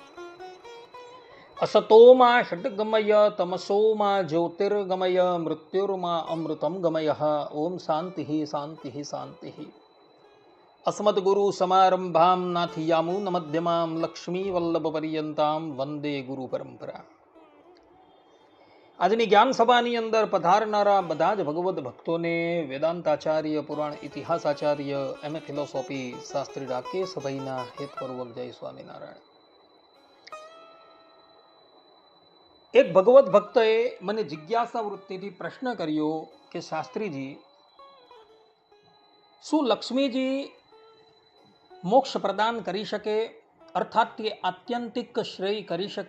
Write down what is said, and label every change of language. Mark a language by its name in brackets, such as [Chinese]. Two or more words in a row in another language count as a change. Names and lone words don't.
[Sanskrit] असतो मा षट्गमय तमसो मा ज्योतिर्गमय मृत्युर्मा अमृतं गमयः। ओम शांति शांति शांति। अस्मद्गुरु समारंभां नाथयामुनमध्यमां लक्ष्मीवल्लभपर्यन्तां वंदे गुरु परंपरा। [Gujarati] આજની જ્ઞાન સભાની અંદર પધારનારા બધા જ ભગવદ્ ભક્તોને વેદાંતાચાર્ય, પુરાણ ઇતિહાસાચાર્ય, [English] M.A. Philosophy [Gujarati] શાસ્ત્રી રાકેશભાઈના હેતપૂર્વક જય સ્વામિનારાયણ. એક ભગવદ્ ભક્તએ મને જિજ્ઞાસા વૃત્તિથી પ્રશ્ન કર્યો કે શાસ્ત્રીજી, શું લક્ષ્મીજી મોક્ષ પ્રદાન કરી શકે, અર્થાત કે આત્યંતિક શ્રેય કરી શકે?